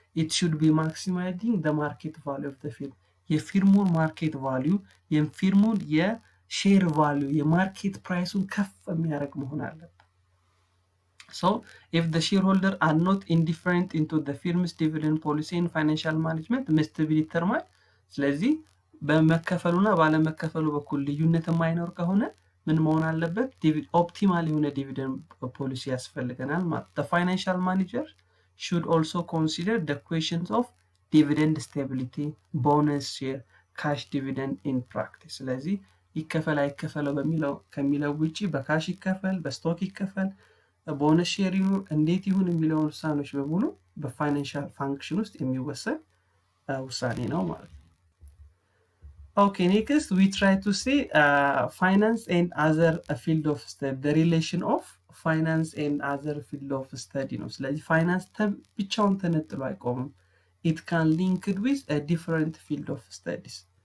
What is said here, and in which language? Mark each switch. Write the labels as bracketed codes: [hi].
[en] it should be maximizing the market value of the firm. [am] የፊርሙን ማርኬት ቫልዩ የፊርሙን የሼር ቫልዩ የማርኬት ፕራይሱን ከፍ የሚያደርግ መሆን አለበት። [en] So if the shareholder are not indifferent into the firm's dividend policy in financial management must be determined. [am] ስለዚህ በመከፈሉና ባለመከፈሉ በኩል ልዩነት የማይኖር ከሆነ ምን መሆን አለበት? ኦፕቲማል የሆነ ዲቪደንድ ፖሊሲ ያስፈልገናል ማለት። [en] The financial manager should also consider the questions of dividend stability, bonus share, cash dividend in practice. [am] ስለዚህ ይከፈል አይከፈለው በሚለው ከሚለው ውጪ በካሽ ይከፈል በስቶክ ይከፈል ቦነስ ሼር ይሁን እንዴት ይሁን የሚለውን ውሳኔዎች በሙሉ በፋይናንሻል ፋንክሽን ውስጥ የሚወሰን ውሳኔ ነው ማለት ነው። [en] Okay, next we try to see finance and other field of study, [am] the relation of finance and other field of study ነው። ስለዚህ ፋይናንስ ብቻውን ተነጥሎ አይቆምም። [en] it can link it with a different field of studies።